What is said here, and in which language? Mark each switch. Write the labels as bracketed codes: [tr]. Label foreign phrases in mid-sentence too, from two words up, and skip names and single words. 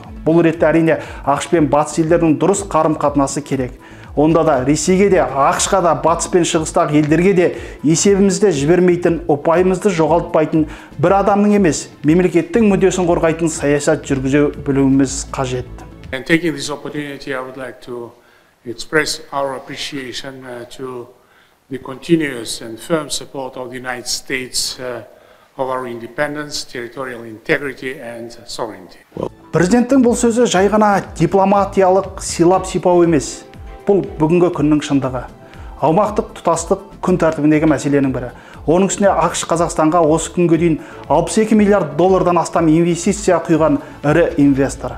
[kk] Бұл ретте әрине ақш пен батыс елдерінің дұрыс қарым-қатынасы керек. Онда да Ресейге де, ақшқа да, батыс пен шығыстағы елдерге де есебімізді жібермейтін, ұпайымызды жоғалтпайтын бір адамның емес, мемлекеттің мүддесін қорғайтын саясат жүргізе білуіміз қажет. [en] And taking this opportunity, I would like to express our appreciation to the continuous and firm support of the United States of our independence, territorial integrity and sovereignty. [kk] Президенттің бұл сөзі жай ғана дипломатиялық силап-сипау емес. Бұл бүгінгі күннің шындығы. Аумақтық тұтастық күн тәртібіндегі мәселенің бірі. Оның үстіне ақш Қазақстанға осы күнге дейін 62 миллиард доллардан астам инвестиция құйған ірі инвестор.